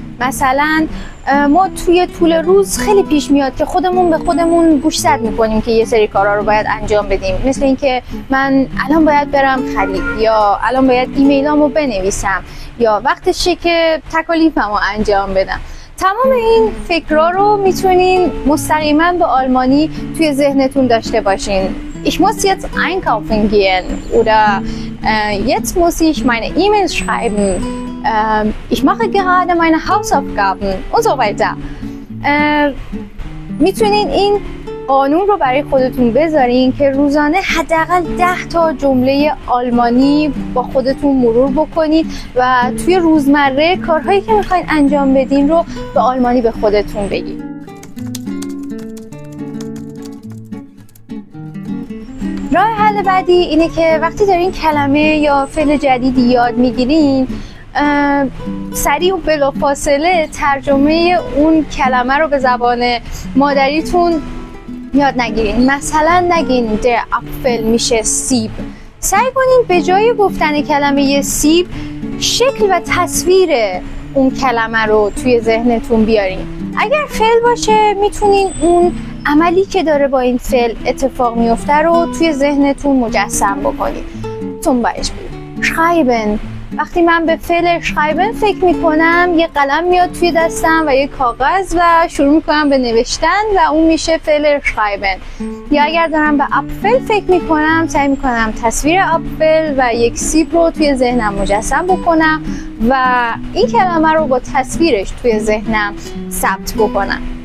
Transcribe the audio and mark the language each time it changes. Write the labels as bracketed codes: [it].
[fa] مثلا ما توی طول روز خیلی پیش میاد که خودمون به خودمون گوشزد میکنیم که یه سری کارا رو باید انجام بدیم، مثل اینکه من الان باید برم خرید، یا الان باید ایمیلامو بنویسم، یا وقتشه که تکالیفمو انجام بدم. تمام این فکرها رو میتونین مستقیما به آلمانی توی ذهنتون داشته باشین. [de] Ich muss jetzt einkaufen gehen oder jetzt muss ich meine E-Mails schreiben. Ich mache gerade meine Hausaufgaben und so weiter. [fa] میتونین این قانون رو برای خودتون بذارین که روزانه حداقل 10 تا جمله آلمانی با خودتون مرور بکنید و توی روزمره کارهایی که میخواین انجام بدین رو به آلمانی به خودتون بگید. راه حل بعدی اینه که وقتی دارین کلمه یا فعل جدیدی یاد میگیرین، سریع و بلافاصله ترجمه اون کلمه رو به زبان مادریتون یاد نگیرین. مثلا نگین در اپفل میشه سیب. سعی کنین به جای گفتن کلمه سیب شکل و تصویر اون کلمه رو توی ذهنتون بیارین. اگر فعل باشه میتونین اون عملی که داره با این فعل اتفاق میفته رو توی ذهنتون مجسم بکنید. [de] zum Beispiel schreiben. [fa] وقتی من به فعل schreiben فکر میکنم یه قلم میاد توی دستم و یه کاغذ و شروع میکنم به نوشتن و اون میشه فعل schreiben. یا اگر دارم به اپفل فکر میکنم سعی میکنم تصویر اپفل و یک سیب رو توی ذهنم مجسم بکنم و این کلمه رو با تصویرش توی ذهنم ثبت بکنم.